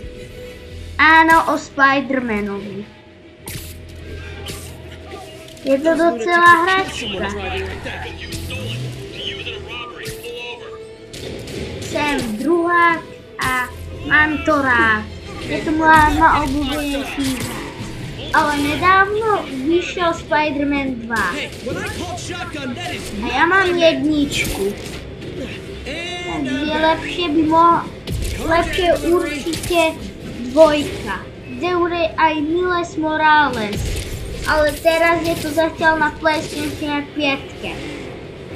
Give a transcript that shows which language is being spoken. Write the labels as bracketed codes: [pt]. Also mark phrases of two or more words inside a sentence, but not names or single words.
[cs] Ano, o Spidermanovi. Je to docela hračka. Jsem druhák a mám to rád. Je to má oblíbenější hra. Ale nedávno vyšel Spider-Man 2. A já mám jedničku. [sk] Takže lepšie určite dvojka. Kde bude aj Miles Morales. Ale teraz je to zatiaľ na PlayStation 5.